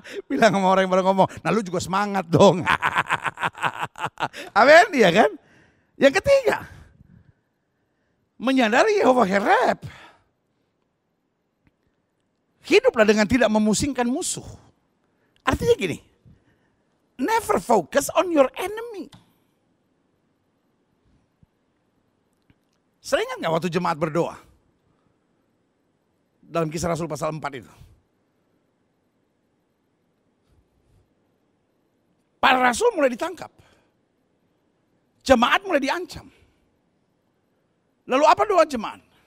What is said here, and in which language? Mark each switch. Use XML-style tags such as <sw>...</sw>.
<id>Bilang sama orang yang baru ngomong, nah lu juga semangat dong. Amin, iya kan? Yang ketiga, menyadari Yehova herep. Hiduplah dengan tidak memusingkan musuh.</id> <en>Artinya gini, never focus on your enemy.</en> <id>Sering ingat gak waktu jemaat berdoa? Dalam Kisah Rasul pasal 4 itu. Para rasul mulai ditangkap. Jemaat mulai diancam. Lalu apa doa jemaat?</id>